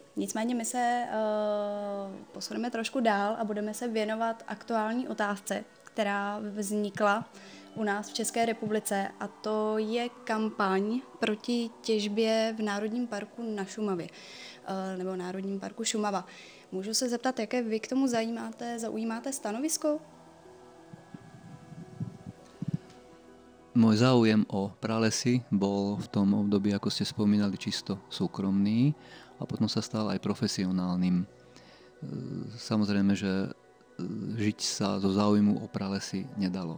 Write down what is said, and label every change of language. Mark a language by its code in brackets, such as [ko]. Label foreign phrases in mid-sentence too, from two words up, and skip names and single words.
[cs] Nicméně my se posuneme trošku dál a budeme se věnovat aktuální otázce, která vznikla u nás v České republice, a to je kampaň proti těžbě v Národním parku na Šumavě, nebo Národním parku Šumava. Můžu se zeptat, jaké vy k tomu zaujímáte stanovisko? [sk] Môj záujem o pralesy bol v tom období, ako ste spomínali, čisto súkromný a potom sa stal aj profesionálnym. Samozrejme, že žiť sa zo záujmu o pralesy nedalo.